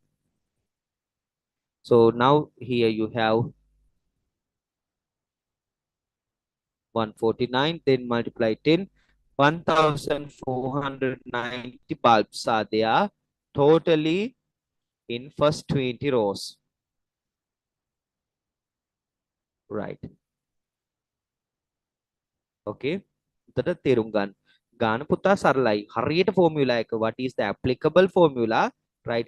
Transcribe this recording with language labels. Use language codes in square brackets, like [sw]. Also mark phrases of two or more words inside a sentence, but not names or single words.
[en] So now here you have 149, then multiply 10. 1490 bulbs are there totally in first 20 rows. Right. [si] Okay. එතට තේරුම් ගන්න. ගාන පුතා සරලයි. හරියට formula එක. [en] What is the applicable formula? Right.